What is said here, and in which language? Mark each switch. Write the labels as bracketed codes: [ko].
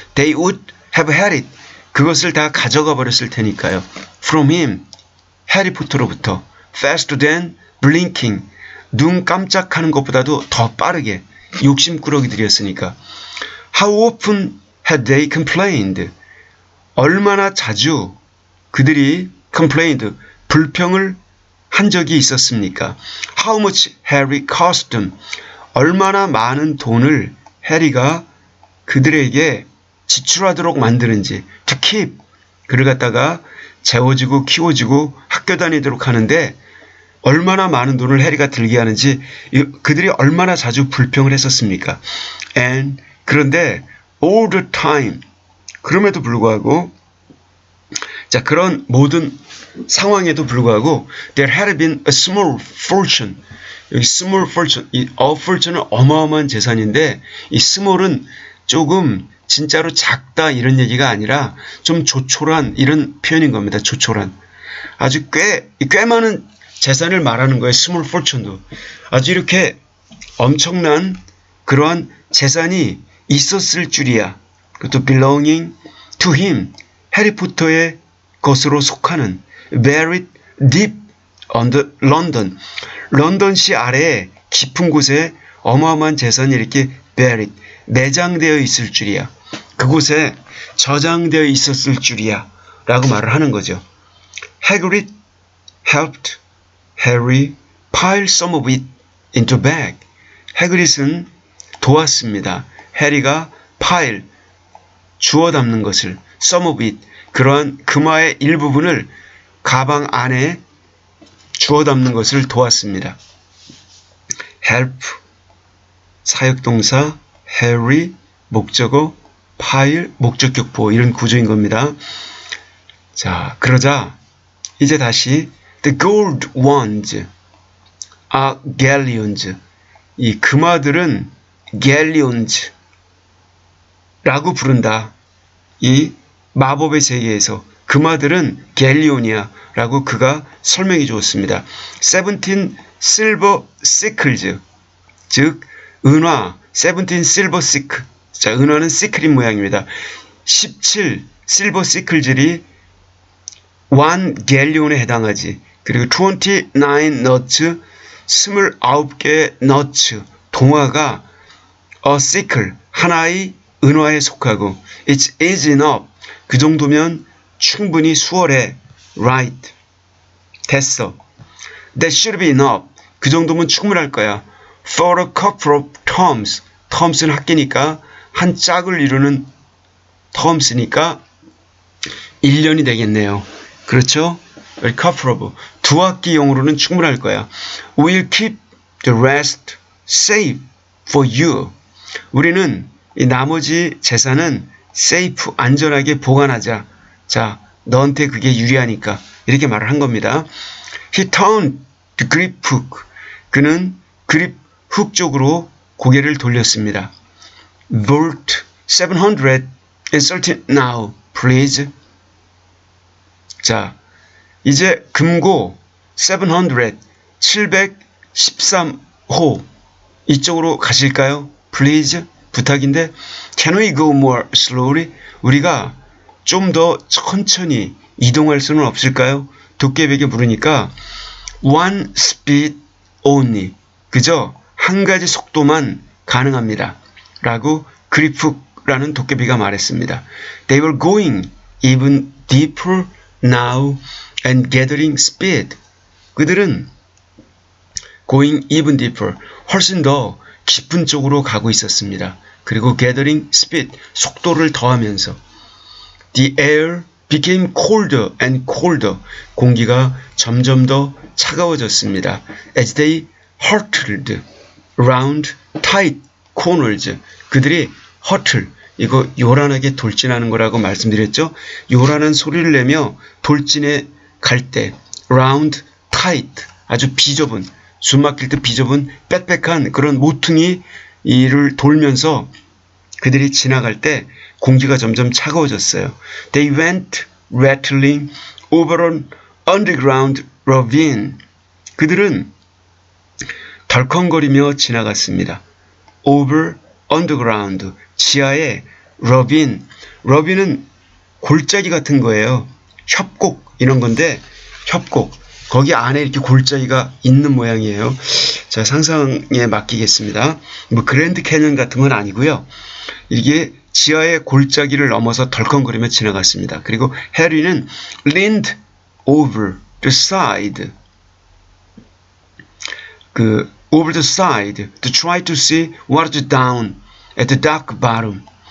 [en] they would have had it, [ko] 그것을 다 가져가 버렸을 테니까요. [en] from him, [ko] 해리포터로부터, [en] faster than blinking, [ko] 눈 깜짝하는 것보다도 더 빠르게, 욕심꾸러기들이었으니까. [en] How often had they complained? [ko] 얼마나 자주 그들이 complained, 불평을 한 적이 있었습니까? [en] How much Harry cost them? [ko] 얼마나 많은 돈을 해리가 그들에게 지출하도록 만드는지. [en] To keep, [ko] 그를 갖다가 재워주고 키워주고 학교 다니도록 하는데 얼마나 많은 돈을 해리가 들게 하는지, 그들이 얼마나 자주 불평을 했었습니까? [en] And, [ko] 그런데 [en] all the time, [ko] 그럼에도 불구하고, 자, 그런 모든 상황에도 불구하고 [en] there had been a small fortune. [ko] 여기 [en] small fortune, [ko] 이 [en] a fortune [ko] 은 어마어마한 재산인데 이 small은 조금 진짜로 작다 이런 얘기가 아니라 좀 조촐한 이런 표현인 겁니다. 조촐한. 아주 꽤 많은 재산을 말하는 거예요. 스몰 포춘도. 아주 이렇게 엄청난 그러한 재산이 있었을 줄이야. 그것도 [en] belonging to him. [ko] 해리포터의 것으로 속하는 [en] buried deep under London. [ko] 런던시 아래에 깊은 곳에 어마어마한 재산이 이렇게 buried, 내장되어 있을 줄이야. 그곳에 저장되어 있었을 줄이야. 라고 말을 하는 거죠. [en] Hagrid helped Harry pile some of it into a bag. [ko] 해그릿은 도왔습니다. 해리가 pile, 주워 담는 것을, [en] some of it, [ko] 그러한 금화의 일부분을 가방 안에 주워 담는 것을 도왔습니다. help, 사역동사, Harry, 목적어, pile, 목적격 보호, 이런 구조인 겁니다. 자, 그러자 이제 다시 [en] the gold ones are galleons. [ko] 이 금화들은 galleons 라고 부른다. 이 마법의 세계에서 금화들은 갤리온이야 라고 그가 설명해 주었습니다. [en] 17 silver sickles, [ko] 즉 은화 [en] 17 silver sickle. [ko] 자, 은화는 시클인 모양입니다. [en] 17 silver sickles [ko] 들이 1 갤리온에 해당하지. 그리고 [en] 29 nuts, [ko] 29개의 nuts, 동화가 [en] a sickle, [ko] 하나의 은화에 속하고 [en] it's easy enough, [ko] 그 정도면 충분히 수월해. [en] right, [ko] 됐어. [en] that should be enough, [ko] 그 정도면 충분할 거야. [en] for a couple of terms, [ko] terms는 학기니까 한 짝을 이루는 terms니까 1년이 되겠네요. 그렇죠? [en] a couple of, [ko] 두 학기용으로는 충분할 거야. [en] we'll keep the rest safe for you. [ko] 우리는 이 나머지 재산은 safe, 안전하게 보관하자. 자, 너한테 그게 유리하니까 이렇게 말을 한 겁니다. [en] He turned the grip hook. [ko] 그는 그립 훅 쪽으로 고개를 돌렸습니다. [en] Vault 713 now, please. [ko] 자, 이제 금고 700, 713호 이쪽으로 가실까요? [en] Please, [ko] 부탁인데 [en] Can we go more slowly? [ko] 우리가 좀 더 천천히 이동할 수는 없을까요? 도깨비에게 물으니까 [en] one speed only, [ko] 그저 한 가지 속도만 가능합니다. 라고 그리프라는 도깨비가 말했습니다. [en] They were going even deeper now and gathering speed. [ko] 그들은 [en] going even deeper, [ko] 훨씬 더 깊은 쪽으로 가고 있었습니다. 그리고 [en] gathering speed, [ko] 속도를 더하면서 [en] the air became colder and colder, [ko] 공기가 점점 더 차가워졌습니다. [en] as they hurtled round tight corners, [ko] 그들이 [en] hurtle, [ko] 이거 요란하게 돌진하는 거라고 말씀드렸죠. 요란한 소리를 내며 돌진해 갈 때 [en] round tight, [ko] 아주 비좁은, 숨 막힐 때 비좁은 빽빽한 그런 모퉁이 이를 돌면서 그들이 지나갈 때 공기가 점점 차가워졌어요. [en] They went rattling over an underground ravine. [ko] 그들은 덜컹거리며 지나갔습니다. [en] over underground, [ko] 지하의 [en] ravine. [ko] ravine은 골짜기 같은 거예요. 협곡 이런 건데, 협곡. 거기 안에 이렇게 골짜기가 있는 모양이에요. 자, 상상에 맡기겠습니다. 뭐 그랜드 캐년 같은 건 아니고요. 이게 지하의 골짜기를 넘어서 덜컹거리며 지나갔습니다. 그리고 해리는 [en] leaned over the side, over the side to try to see what was down at the dark bottom.